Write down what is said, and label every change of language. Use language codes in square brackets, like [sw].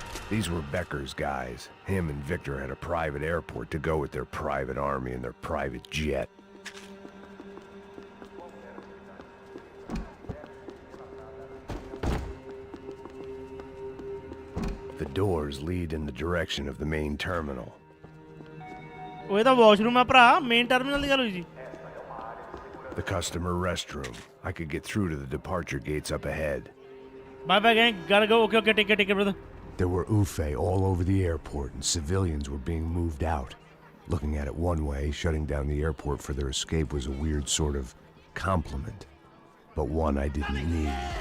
[en] These were Becker's guys. Him and Victor had a private airport to go with their private army and their private jet. The doors lead in the direction of the main terminal. [pa] ਉਹ ਇਹਦਾ washroom ਆ ਭਰਾ main terminal ਦੀ ਗੱਲ ਹੋਈ ਸੀ [en] The customer restroom. I could get through to the departure gates up ahead. Bye bye gang, gotta go. Okay, take care brother. There were UFE all over the airport, and civilians were being moved out. Looking at it one way, shutting down the airport for their escape was a weird sort of compliment, but one I didn't need.